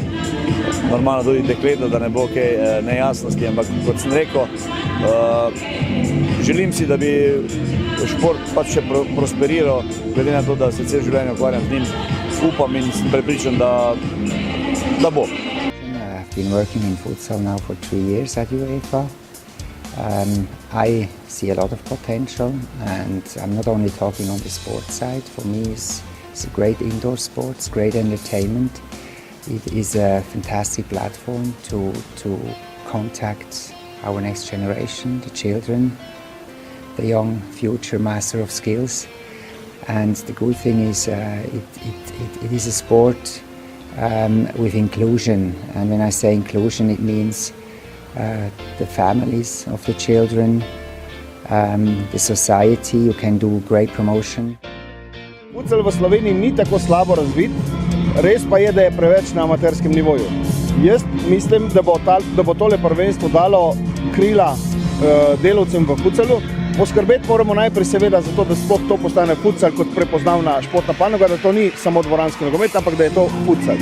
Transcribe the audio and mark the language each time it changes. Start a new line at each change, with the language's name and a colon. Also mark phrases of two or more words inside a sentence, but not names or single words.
Slovenian: Normalno tudi dekleta, da ne bo kaj nejasnosti, ampak kot sem rekel, želim si, da bi šport pač še prosperiral, glede na to, da se cel življenje ukvarjam z njim. Upam in sem prepričan, da bo.
English: I've been working in futsal now for 3 years at UEFA. I see a lot of potential, and I'm not only talking on the sports side. For me, it's a great indoor sports, great entertainment. It is a fantastic platform to contact our next generation, the children, the young future master of skills. And the good thing is it is a sport with inclusion. And when I say inclusion, it means the families of the children, the society. You can do great promotion.
Slovenian: Futsal v Sloveniji ni tako slabo razvit, res pa je, da je preveč na amaterskem nivoju. Jaz mislim, da bo tole prvenstvo dalo krila delavcem v futsalu. Poskrbeti moramo najprej seveda za to, da sploh to postane futsal kot prepoznavna športna panoga, da to ni samo dvoranski nogomet, ampak da je to futsal.